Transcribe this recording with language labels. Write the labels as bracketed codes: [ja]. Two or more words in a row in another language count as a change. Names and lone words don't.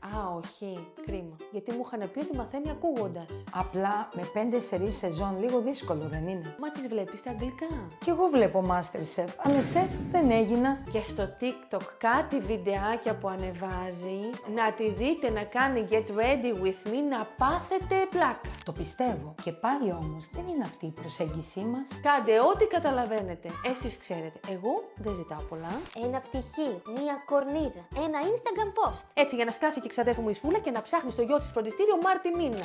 [el] Α, όχι. Κρίμα. Γιατί μου είχαν πει ότι μαθαίνει ακούγοντας. Απλά με 5 σερί σεζόν λίγο δύσκολο δεν είναι. Μα τις βλέπεις στα αγγλικά. Κι εγώ βλέπω Masterchef, αλλά σεφ δεν έγινα. Και στο TikTok κάτι βιντεάκια που ανεβάζει, να τη δείτε να κάνει [en] get ready with me, [el] να πάθετε πλάκα. Το πιστεύω. Και πάλι όμως δεν είναι αυτή η προσέγγισή μας. Κάντε ό,τι καταλαβαίνετε. Εσείς ξέρετε. Εγώ δεν ζητάω πολλά. Ένα πτυχί, μία κορνίζα, ένα Instagram post. Έτσι για να σκάσει και ξαδέρφου μου η Σούλα και να ψάχνει στο γιο της φροντιστήριο Μάρτι μήνα.